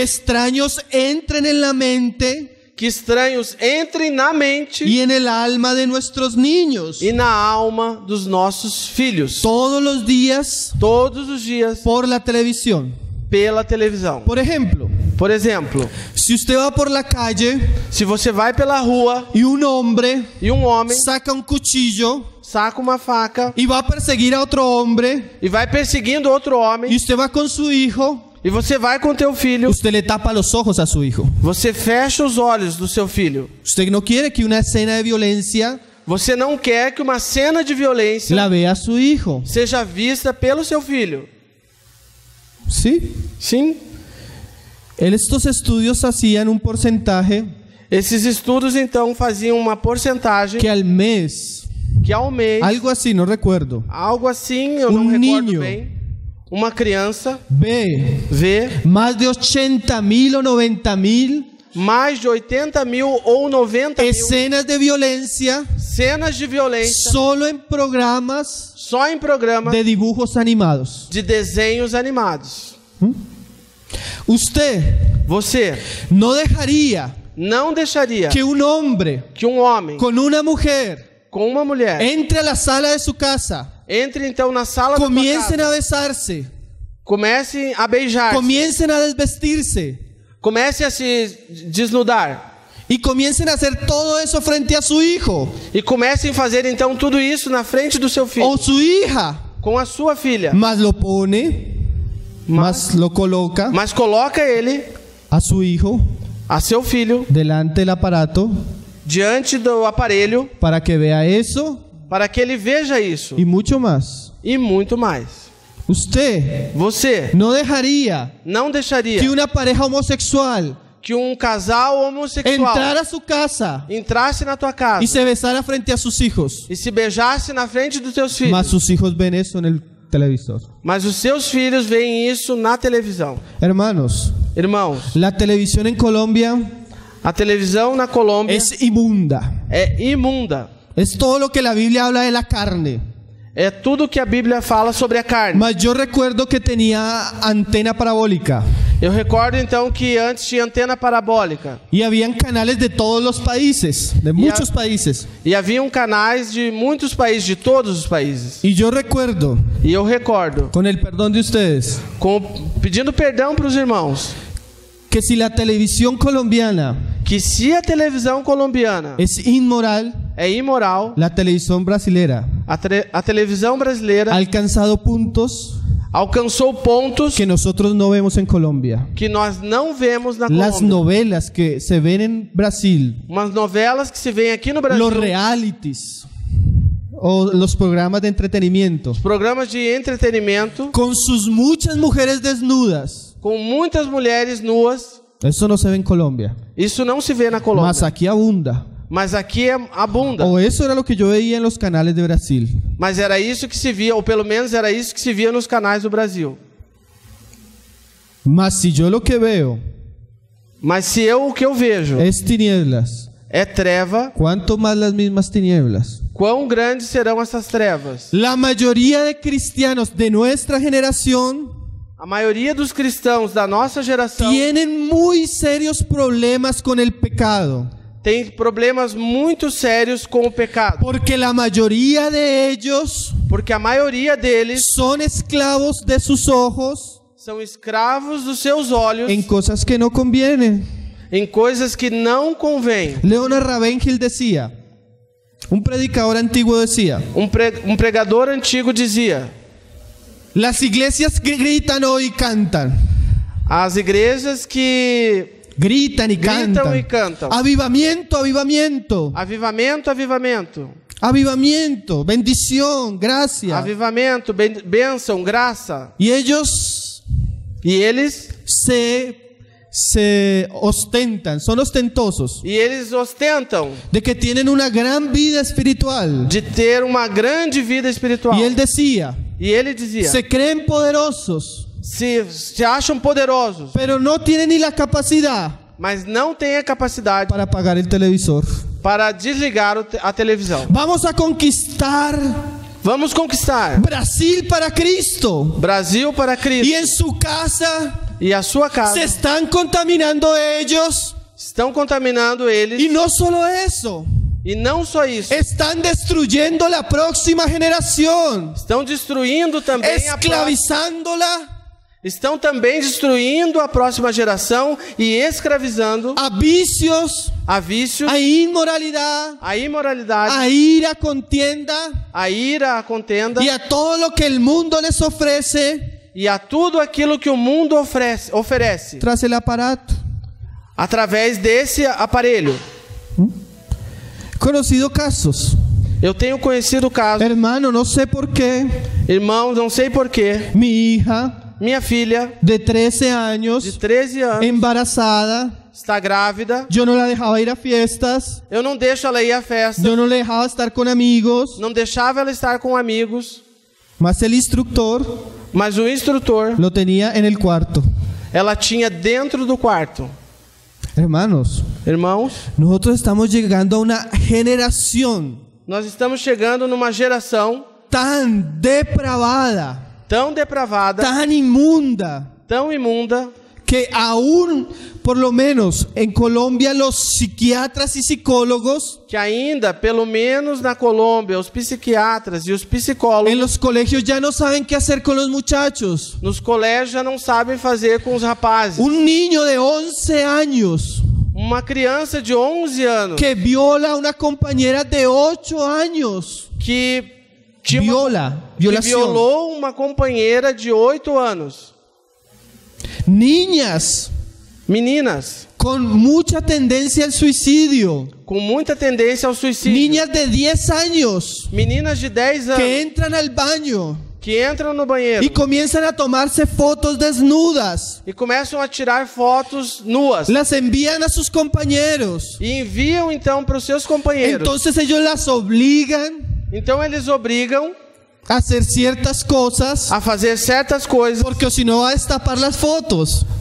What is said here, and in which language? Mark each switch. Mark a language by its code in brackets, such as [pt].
[es] extraños entren en la mente. [pt] Que estranhos entrem na mente [es] y en el alma de nuestros niños [pt] e na alma dos nossos filhos todos os dias [es] por la televisión [pt] pela televisão. Por exemplo, se você vai [es] por la calle, [pt] se você vai pela rua e um homem [es] saca cuchillo, [pt] saca uma faca e vai perseguir a outro homem e vai perseguindo outro homem e você vai com seu filho. E você vai com teu filho. [es] Usted le tapa los ojos a su hijo. [pt] Você fecha os olhos do seu filho. [es] Usted no quiere que una escena de violencia. [pt] Você não quer que uma cena de violência [es] la vea su hijo. [pt] Seja vista pelo seu filho. [es] Sí. [pt] Sim. [es] Estos estudios hacían un porcentaje. [pt] Esses estudos então faziam uma porcentagem que ao mês. Algo assim, não recuerdo. Algo assim, eu não recordo bem. Uma criança vê mais de 80.000 ou 90.000 mais de 80.000 ou 90.000 cenas de violência só em programas de [es] dibujos animados, [pt] de desenhos animados. [es] Usted [pt] Você [es] no dejaría [pt] não deixaria [es] que un hombre [pt] que um homem [es] con una mujer [pt] com uma mulher [es] entre a la sala de su casa, [pt] entre então na sala da tua [es] comiencen [pt] casa, [es] a besarse, [pt] comecem a beijar, [es] comiencen a desvestirse [pt] comece a se desnudar [es] y comiencen a hacer todo eso frente a su hijo [pt] e comecem a fazer então tudo isso na frente do seu filho [es] o su hija, [pt] com a sua filha, [es] más lo pone, más lo coloca [pt] mas coloca ele, [es] a su hijo [pt] a seu filho, [es] delante del aparato [pt] diante do aparelho [es] para que vea eso [pt] para que ele veja isso [es] y mucho más. [pt] e muito mais. [es] Usted [pt] Você [es] no dejaría [pt] não deixaria [es] que una pareja homosexual [pt] que um casal homossexual [es] entrara a su casa [pt] entrasse na tua casa [es] y se besara frente a sus hijos, [pt] e se beijasse na frente dos teus filhos, [es] mas sus hijos ven eso en el televisor. [pt] mas os seus filhos veem isso na televisão. [es] Hermanos, [pt] Irmãos, [es] la televisión en Colombia [pt] a televisão na Colômbia [es] es inmunda. [pt] é imunda. [es] Es todo lo que la Biblia habla de la carne. [pt] É tudo que a Bíblia fala sobre a carne. [es] Mas yo recuerdo que tenía antena parabólica [pt] Eu recordo então que antes tinha antena parabólica [es] y habían canales de todos los países, de muchos países. [pt] e haviam canais de muitos países, de todos os países. [es] Y yo recuerdo, [pt] E eu recordo, [es] con el perdón de ustedes, [pt] pedindo perdão para os irmãos, [es] que si la televisión colombiana [pt] que se a televisão colombiana [es] es inmoral, [pt] é imoral, [es] la televisión brasilera [pt] a televisão brasileira [es] ha alcanzado puntos [pt] alcançou pontos [es] que nosotros no vemos en Colombia. [pt] que nós não vemos na [es] Las [pt] Colômbia. [es] novelas que se ven en Brasil, [pt] Umas novelas que se vêem aqui no Brasil, [es] los realities o los programas de entretenimiento, [pt] programas de entretenimento [es] con sus muchas mujeres desnudas, [pt] com muitas mulheres nuas. [es] eso no se ve en Colombia, [pt] Isso não se vê na Colômbia, [es] mas aquí abunda. [pt] mas aqui abunda. [es] O eso era lo que yo veía en los canales de Brasil. [pt] Mas era isso que se via, ou pelo menos era isso que se via nos canais do Brasil. [es] Mas si yo lo que veo [pt] Mas se o que eu vejo [es] es tinieblas, [pt] é treva, [es] ¿cuánto más las mismas tinieblas? [pt] quão grandes serão essas trevas? [es] La mayoría de cristianos de nuestra generación [pt] A maioria dos cristãos da nossa geração [es] tienen muy serios problemas con el pecado, [pt] tem problemas muito sérios com o pecado, [es] porque la mayoría de ellos [pt] porque a maioria deles [es] son esclavos de sus ojos [pt] são escravos dos seus olhos [es] en cosas que no convienen. [pt] em coisas que não convêm. [es] Leonard Ravenhill decía, un predicador antiguo decía, [pt] Um pregador antigo dizia: [es] las iglesias que gritan hoy cantan, [pt] as igrejas que [es] gritan y [pt] gritam e [es] cantan, [pt] cantam, [es] avivamiento, avivamiento, [pt] avivamento, avivamento, [es] avivamiento, bendición, gracia. [pt] avivamento, bênção, graça. [es] Y ellos [pt] E eles [es] se ostentan, son ostentosos [pt] ostentam [es] de que tienen una gran vida espiritual. [pt] de ter uma grande vida espiritual. [es] Y él decía, [pt] E ele dizia: [es] se creen poderosos, [pt] se acham poderosos, [es] pero no tienen ni la capacidad [pt] mas não têm a capacidade [es] para apagar el televisor. [pt] para desligar a televisão. [es] Vamos a conquistar [pt] Vamos conquistar [es] Brasil para Cristo. [pt] Brasil para [es] Y [pt] Cristo. [es] en su casa [pt] E a sua casa [es] se están contaminando ellos. [pt] estão contaminando eles. [es] Y no solo eso, [pt] E não só isso, [es] están destruyendo la próxima generación, [pt] estão destruindo também [es] esclavizándola [pt] estão também destruindo a próxima geração e escravizando [es] a vicios, [pt] a vícios, [es] a inmoralidad, [pt] a imoralidade, [es] a ira, contienda [pt] a ira, a contenda [es] y a todo lo que el mundo les ofrece [pt] e a tudo aquilo que o mundo oferece [es] tras el aparato. [pt] através desse aparelho. [es] Conocido casos. [pt] Eu tenho conhecido casos, [es] Hermano, no sé por qué [pt] irmãos, não sei porquê, [es] mi hija [pt] minha filha [es] de 13 [pt] de [es] años, [pt] 13 anos [es] embarazada, [pt] está grávida, [es] yo no la dejaba ir a fiestas, [pt] eu não deixo ela ir à festa, [es] yo no la dejaba estar con amigos, [pt] não deixava ela estar com amigos, [es] mas el instructor [pt] mas o instrutor [es] lo tenía en el cuarto. [pt] ela tinha dentro do quarto. [es] Hermanos, [pt] Irmãos, [es] nosotros estamos llegando a una generación [pt] nós estamos chegando numa geração [es] tan depravada, [pt] tão depravada, [es] tan inmunda, [pt] tão imunda, [es] que aún, por lo menos en Colombia, los psiquiatras y psicólogos [pt] que ainda, pelo menos na Colômbia, os psiquiatras e os psicólogos [es] en los colegios ya no saben qué hacer con los muchachos. [pt] nos colégios já não sabem fazer com os rapazes. [es] Un niño de 11 años [pt] Uma criança de 11 anos [es] que viola a una compañera de 8 años. [pt] que [es] Violación. [pt] violou uma companheira de 8 anos. [es] Niñas [pt] Meninas [es] con mucha tendencia al suicidio. [pt] com muita tendência ao suicídio. [es] Niñas de 10 años [pt] Meninas de 10 anos [es] que entran al baño [pt] que entram no banheiro [es] y comienzan a tomarse fotos desnudas. [pt] e começam a tirar fotos nuas. [es] Las envían a sus compañeros. [pt] E enviam então para os seus companheiros. [es] Entonces ellos las obligan [pt] Então eles obrigam [es] a hacer ciertas cosas [pt] a fazer certas coisas, [es] porque si no va a destapar las fotos.